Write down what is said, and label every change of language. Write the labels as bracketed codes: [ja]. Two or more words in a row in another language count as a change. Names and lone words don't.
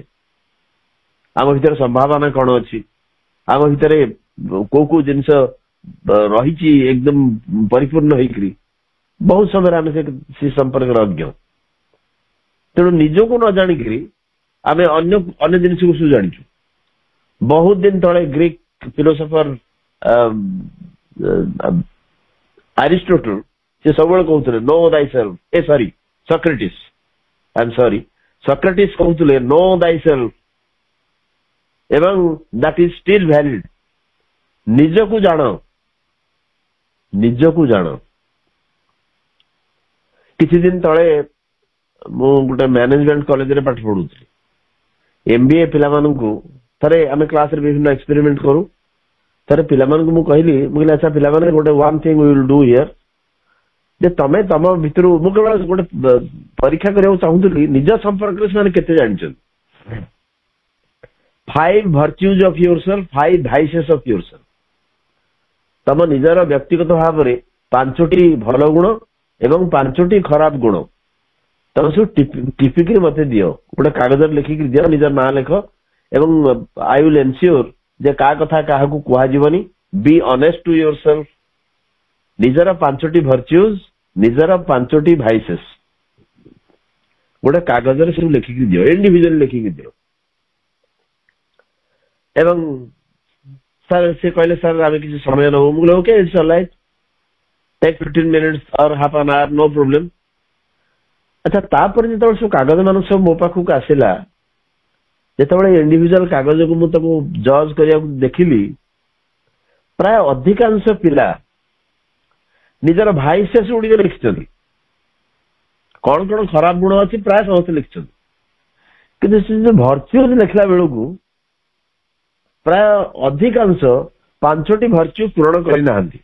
[or] ଆମ ଭିତରେ ସମ୍ଭାବନା କଣ ଅଛି, ଆମ ଭିତରେ କୋଉ କୋଉ ଜିନିଷ ରହିଛି ଏକଦମ ପରିପୂର୍ଣ୍ଣ ହେଇକରି, ବହୁତ ସମୟରେ ଆମେ ସେ ସମ୍ପର୍କରେ ଅଜ୍ଞ। ତେଣୁ ନିଜକୁ ନ ଜାଣିକିରି ଆମେ ଅନ୍ୟ ଜିନିଷକୁ ସବୁ ଜାଣିଛୁ। ବହୁତ ଦିନ ତଳେ ଗ୍ରୀକ ଫିଲୋସଫର ଆରିଷ୍ଟୋଟଲ ସେ ସବୁବେଳେ କହୁଥିଲେ [en] know thyself, [or] ସକ୍ରେଟିସ୍ କହୁଥିଲେ [en] know thyself, [or] ଏବଂ [en] that is still valid। [or] ନିଜକୁ ଜାଣ, ନିଜକୁ ଜାଣ। କିଛି ଦିନ ତଳେ ମୁଁ ଗୋଟେ ମ୍ୟାନେଜମେଣ୍ଟ କଲେଜରେ ପାଠ ପଢୁଥିଲି। MBA ପିଲାମାନଙ୍କୁ ଥରେ ଆମେ କ୍ଲାସରେ ବିଭିନ୍ନ ଏକ୍ସପେରିମେଣ୍ଟ କରୁ। ଥରେ ପିଲାମାନଙ୍କୁ ମୁଁ କହିଲି ଆଚ୍ଛା ପିଲାମାନେ, ଗୋଟେ [en] one thing we will do here, [or] ଯେ ତମେ ତମ ଭିତରୁ, ମୁଁ କେବଳ ଗୋଟେ ପରୀକ୍ଷା କରିବାକୁ ଚାହୁଁଥିଲି ନିଜ ସମ୍ପର୍କରେ ସେମାନେ କେତେ ଜାଣିଛନ୍ତି। [en] 5 virtues of yourself, 5 vices of yourself। [or] ତମ ନିଜର ବ୍ୟକ୍ତିଗତ ଭାବରେ 5ଟି ଭଲ ଗୁଣ ଏବଂ 5ଟି ଖରାପ ଗୁଣ ତମେ ସବୁ ଟିପିକିରି ମତେ ଦିଅ, ଗୋଟେ କାଗଜରେ ଲେଖିକି ଦିଅ, ନିଜର ନାଁ ଲେଖ ଏବଂ [en] I will ensure [or] ଯେ କାହା କଥା କାହାକୁ କୁହାଯିବନି। [en] be honest to your self, [or] ନିଜର 5ଟି ଭର୍ଚ୍ୟୁଜ, ନିଜର 5ଟି ଭାଇସେସ୍ ଗୋଟେ କାଗଜରେ ସବୁ ଲେଖିକି ଦିଅ, ଇଣ୍ଡିଭିଜୁଆଲି ଲେଖିକି ଦିଅ। ଏବଂ ସାର୍ ସେ କହିଲେ ସାର୍ ଆମେ କିଛି ସମୟ ନେବୁ। ମୁଁ କହିଲି [en] okay, it's alright, take 15 minutes or half an hour, no problem। [or] ଆଚ୍ଛା, ତାପରେ ଯେତେବେଳେ ସବୁ କାଗଜ ମାନ ସବୁ ମୋ ପାଖକୁ ଆସିଲା, ଯେତେବେଳେ ଇଣ୍ଡିଭିଜୁଆଲ କାଗଜକୁ ମୁଁ ତାକୁ ଜଜ୍ କରିବାକୁ ଦେଖିଲି, ପ୍ରାୟ ଅଧିକାଂଶ ପିଲା ନିଜର ଭାଇସେସ୍ ଗୁଡ଼ିକ ଲେଖିଛନ୍ତି। କଣ କଣ ଖରାପ ଗୁଣ ଅଛି ପ୍ରାୟ ସମସ୍ତେ ଲେଖିଛନ୍ତି, କିନ୍ତୁ ସେ ଯୋଉ ଭର୍ଚ୍ୟୁଜ ଲେଖିଲା ବେଳକୁ ପ୍ରାୟ ଅଧିକାଂଶ 5ଟି ଭର୍ଚ୍ୟୁ ପୂରଣ କରିନାହାନ୍ତି।